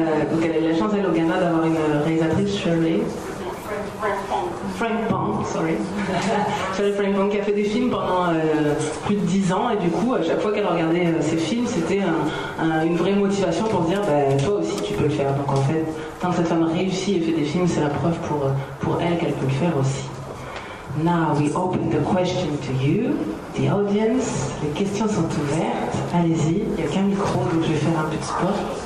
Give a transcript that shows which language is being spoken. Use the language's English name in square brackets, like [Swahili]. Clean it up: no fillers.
[French] Donc elle a eu la chance, elle, au Ghana, d'avoir une réalisatrice, Shirley Frank Pong, sorry. Shirley Frank Pong, qui a fait des films pendant plus de 10 ans, et du coup, à chaque fois qu'elle regardait ses films, c'était une vraie motivation pour se dire, toi aussi tu peux le faire. Donc en fait, tant que cette femme réussit et fait des films, c'est la preuve pour elle qu'elle peut le faire aussi. [English] Now we open the question to you, the audience. [French] Les questions sont ouvertes. Allez-y, il n'y a qu'un micro, donc je vais faire un peu de sport.